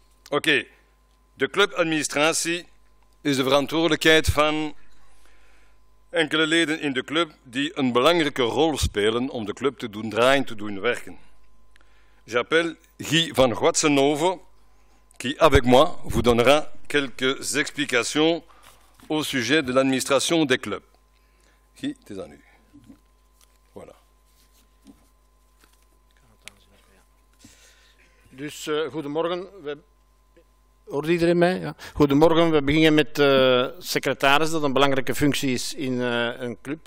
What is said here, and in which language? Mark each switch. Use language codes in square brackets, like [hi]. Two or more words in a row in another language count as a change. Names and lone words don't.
[nl] Oké, de clubadministratie is de verantwoordelijkheid van enkele leden in de club die een belangrijke rol spelen om de club te doen draaien, te doen werken. [fr] J'appelle Guy van Guatsenove, qui avec moi vous donnera quelques explications au sujet de l'administration des clubs. [nl] Guy, het is aan u. Voilà. Dus goedemorgen. Hoort iedereen mij? Ja. Goedemorgen, we beginnen met secretaris, dat een belangrijke functie is in een club.